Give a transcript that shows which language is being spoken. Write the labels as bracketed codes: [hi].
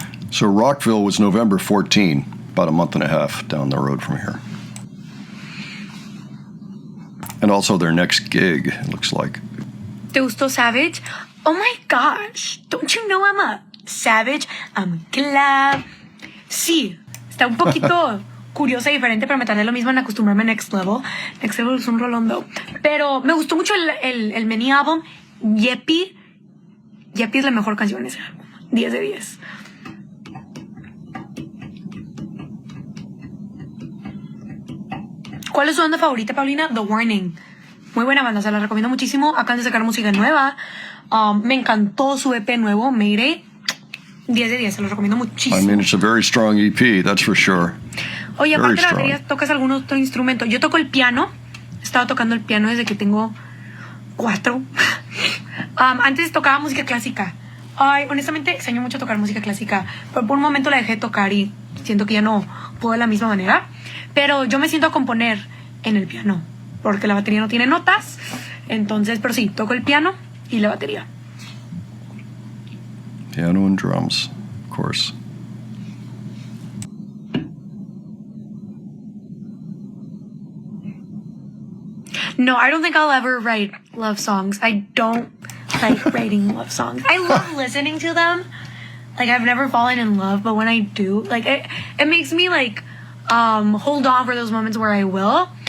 [en] So Rockville was November 14, about a month and a half down the road from here. And also their next gig, it looks like. [es] ¿Te gustó Savage? [en] Oh my gosh, don't you know I'm a Savage? I'm glad. [es] Sí, está un poquito curiosa y diferente, pero me tardé lo mismo en acostumbrarme a Next Level. Next Level es un rolondo. Pero me gustó mucho el mini álbum. Yepi es la mejor canción de ese álbum. 10 de 10. ¿Cuál es tu banda favorita, Paulina? The Warning. Muy buena banda, se la recomiendo muchísimo. Acaban de sacar música nueva. Me encantó su EP nuevo, Mayday. 10 de 10, se lo recomiendo muchísimo. [en] I mean, it's a very strong EP, that's for sure. [es] Oye, aparte de la [en] strong. [es] batería, ¿tocas algún otro instrumento? Yo toco el piano. He estado tocando el piano desde que tengo 4. Antes tocaba música clásica. Ay, honestamente extraño mucho tocar música clásica, pero por un momento la dejé de tocar y siento que ya no puedo de la misma manera. Pero yo me siento a componer en el piano, porque la batería no tiene notas. Entonces, pero sí, toco el piano y la batería. [en] Piano and drums, of course. No, I don't think I'll ever write love songs. I don't like writing love songs. I love listening to them. Like, I've never fallen in love, but when I do, like, it makes me, like, hold on for those moments where I will.